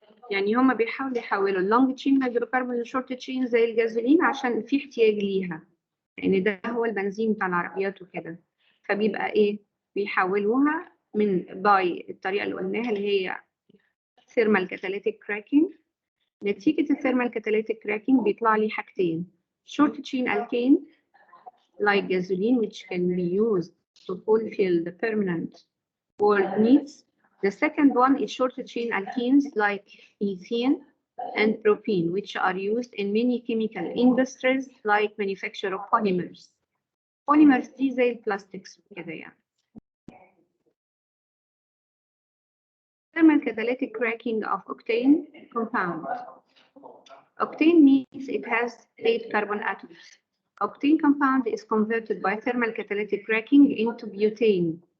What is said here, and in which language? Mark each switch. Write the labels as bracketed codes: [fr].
[ar] يعني هما بيحاولوا يحولوا اللونج تشين هيدروكربون لشورت تشين زي الجازولين عشان في احتياج ليها، لان ده هو البنزين بتاع العربيات وكده، فبيبقى ايه بيحولوها من باي الطريقه اللي قلناها اللي هي ثيرمال كاتاليتيك كراكنج. نتيجه الثيرمال كاتاليتيك كراكنج بيطلع لي حاجتين، [en] short chain alkane like gasoline which can be used to fulfill the permanent world needs. The second one is short chain alkenes like ethane and propene, which are used in many chemical industries like manufacture of polymers. [ar] Polymers دي زي البلاستيكس وكده يعني. [en] Thermal catalytic cracking of octane compound. Octane means it has 8 carbon atoms. Octane compound is converted by thermal catalytic cracking into butane.